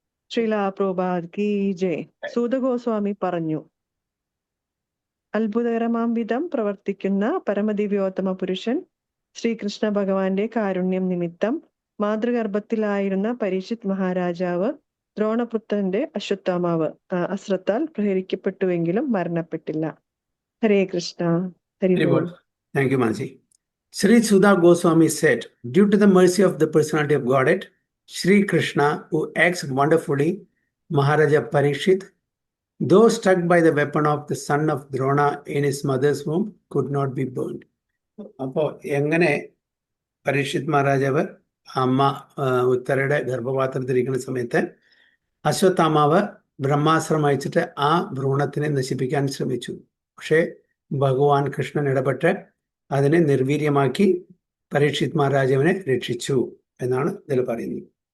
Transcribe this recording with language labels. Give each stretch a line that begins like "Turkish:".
Malayalam: ശ്രീല പ്രഭുപാദ് കി ജയ്. സൂത ഗോസ്വാമി പറഞ്ഞു, അത്ഭുതകരമാം വിധം പ്രവർത്തിക്കുന്ന പരമദിവ്യോത്തമ പുരുഷൻ ശ്രീകൃഷ്ണ ഭഗവാന്റെ കാരുണ്യം നിമിത്തം മാതൃഗർഭത്തിലായിരുന്ന പരീക്ഷിത് മഹാരാജാവ് ദ്രോണപുത്രന്റെ അശ്വത്ഥാമാവ് അസ്ത്രത്താൽ പ്രഹരിക്കപ്പെട്ടുവെങ്കിലും മരണപ്പെട്ടില്ല. ഹരേ Krishna. Hari ball.
English: Thank you, Mansi. Sri Sudha Goswami said, due to the mercy of the personality of Godhead, Sri Krishna, who acts wonderfully, Maharaja Parikshit, though struck by the weapon of the son of Drona in his mother's womb, could not be burned.
Malayalam: അപ്പോൾ എങ്ങനെ പരീക്ഷിത് മഹാരാജാവ് അമ്മ ഉത്തരയുടെ ഗർഭപാത്രത്തിലിരിക്കുന്ന സമയത്ത് അശ്വത്ഥാമാവ് ബ്രഹ്മാസ്ത്രം അയച്ചിട്ട് ആ ഭ്രൂണത്തിനെ നശിപ്പിക്കാൻ ശ്രമിച്ചു. പക്ഷേ ഭഗവാൻ കൃഷ്ണൻ ഇടപെട്ട് അതിനെ നിർവീര്യമാക്കി പരീക്ഷിത് മഹാരാജാവിനെ രക്ഷിച്ചു എന്നാണ് ഇതിൽ പറയുന്നത്.